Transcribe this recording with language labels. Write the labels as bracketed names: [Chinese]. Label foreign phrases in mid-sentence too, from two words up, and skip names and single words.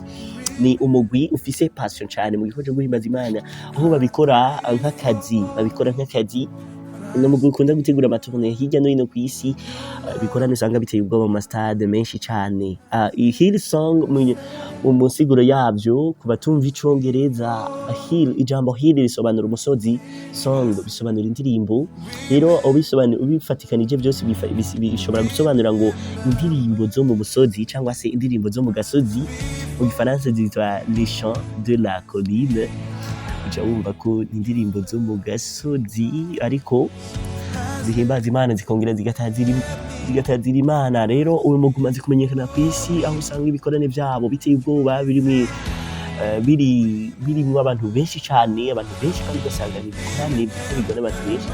[Rundi] Ni umugwi ufise passion cyane mu gikorwa cyo guhimbaza Imana, aho babikora nk'akazi. Ni umugwi ukunda gutegura amatournée hirya no hino ku isi, bikorana usanga biteye ubwoba mu stade menshi cyane. Hillsong mu nsiguro yavyo ku batumva icongereza, ijambo hill risobanura umusozi, song bisobanura indirimbo. Rero ubifatikanije byose bishobora gusobanura ngo indirimbo zo mu musozi cyangwa se indirimbo zo mu gasozi. Mu Gifaransa zitwa [French] les chants de la colline. [Rundi] Uca wumva ko indirimbo zo mu gasozi ariko zihimbaza Imana zikongera zigatazira Imana. Rero uyu mugwi umaze kumenyekana ku isi, aho usanga ibikorane vyabo biteye ubwoba, birimwo abantu benshi cyane, abantu benshi kandi ugasanga ni ibikorane bikorwa n'abantu benshi.